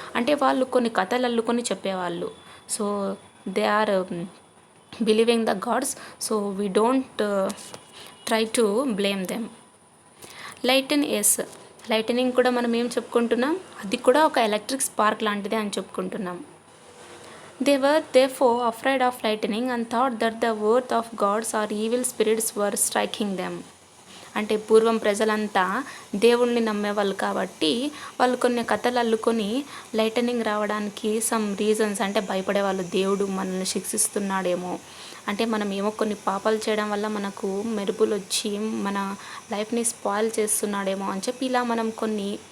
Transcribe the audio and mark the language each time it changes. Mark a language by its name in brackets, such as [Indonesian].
[Telugu] అంటే వాళ్ళు కొన్ని కథలు అల్లుకొని చెప్పేవాళ్ళు. [English] So they are believing the gods, so we don't try to blame them. [Telugu] Lightening కూడా మనం ఏం చెప్పుకుంటున్నాం, అది కూడా ఒక ఎలక్ట్రిక్ స్పార్క్ లాంటిదే అని చెప్పుకుంటున్నాం. [English] They were therefore afraid of lightning and thought that the wrath of gods or evil spirits were striking them. [Telugu] అంటే పూర్వం ప్రజలంతా దేవుణ్ణి నమ్మేవాళ్ళు కాబట్టి వాళ్ళు కొన్ని కథలు అల్లుకొని లైటనింగ్ రావడానికి సమ్ రీజన్స్ అంటే భయపడేవాళ్ళు. దేవుడు మనల్ని శిక్షిస్తున్నాడేమో, అంటే మనం ఏమో కొన్ని పాపాలు చేయడం వల్ల మనకు మెరుపులు వచ్చి మన లైఫ్ని స్పాయిల్ చేస్తున్నాడేమో అని చెప్పి ఇలా మనం కొన్ని